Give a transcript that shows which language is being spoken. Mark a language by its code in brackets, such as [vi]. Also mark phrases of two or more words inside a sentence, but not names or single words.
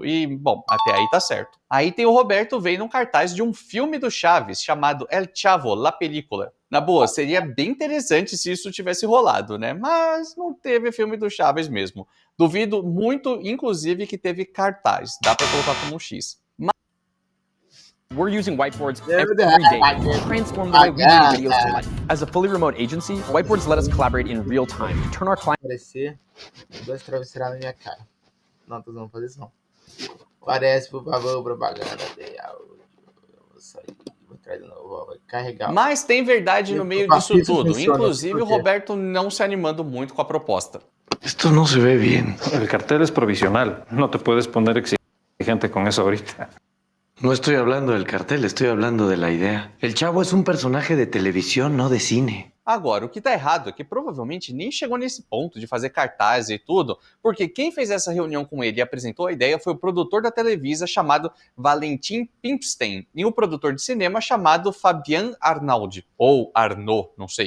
[pt] E, bom, até aí tá certo. Aí tem o Roberto vendo um cartaz de um filme do Chaves chamado El Chavo, La Película. Na boa, seria bem interessante se isso tivesse rolado, né? Mas não teve filme do Chaves mesmo. Duvido muito, inclusive, que teve cartaz. Dá para colocar como um X. [en] We're using whiteboards every day to transform the way we bring videos to life. As a fully remote agency, whiteboards let us collaborate in real time to turn our clients. [pt] Aparecer dois travesseiros na minha cara. Não, tô não fazer isso não. Parece, por favor, propaganda de áudio. Eu vou sair, vou entrar de novo, vai carregar. Mas tem verdade no meio disso tudo. Inclusive, o Roberto não se animando muito com a proposta. [es] Esto no se ve bien. El cartel es provisional. No te puedes poner exigente con eso ahorita. No estoy hablando del cartel, estoy hablando de la idea. El Chavo es un personaje de televisión, no de cine. [pt] Agora, o que tá errado é que provavelmente nem chegou nesse ponto de fazer cartaz e tudo, porque quem fez essa reunião com ele e apresentou a ideia foi o produtor da Televisa chamado Valentim Pimstein e o produtor de cinema chamado Fabian Arnaldi, ou Arnaud, não sei.